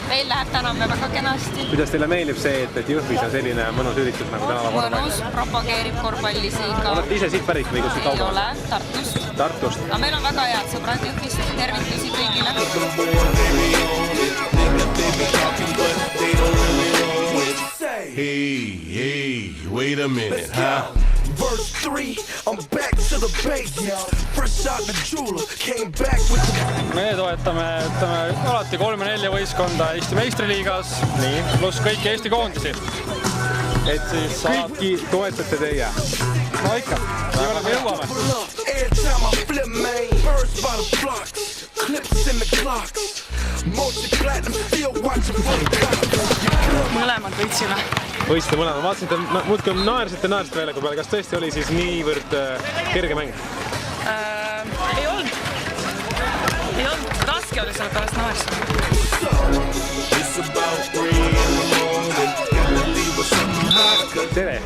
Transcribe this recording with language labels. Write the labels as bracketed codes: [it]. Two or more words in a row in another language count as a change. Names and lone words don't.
[et] Meil läheb täna väga kenasti. Kuidas teile meeldib see, et Jõhvis on selline mõnus üritus nagu tänava korvpall? Mõnus, propageerib korvpalli siika. Olete ise siit pärit või kus siit kaugel? Ei ole, Tartust. Tartust? Aga meil on väga head sõbrad Jõhvist. Tervitusi kõigile. [en] Hey, wait a minute, huh? Verse 3, I'm back to the base. Fresh out the jeweler, came back with the... [et] Me toetame alati 3-4 võistkonda Eesti meistriliigas, pluss kõiki Eesti koondisi. Et siis kõiki toetate teie? No ikka, me jõuame. [en] Every time I flip, man, birds by the flocks, clips in the clocks. Multi-platinum, still watching for the cop. [et] Mõlemad võitsime. Võisite mõlema, vaatasin, et muudkui naersite väljaku peale, kas tõesti oli siis niivõrd kerge mäng? Ei olnud. Raske oli selle pärast naersta. Tere!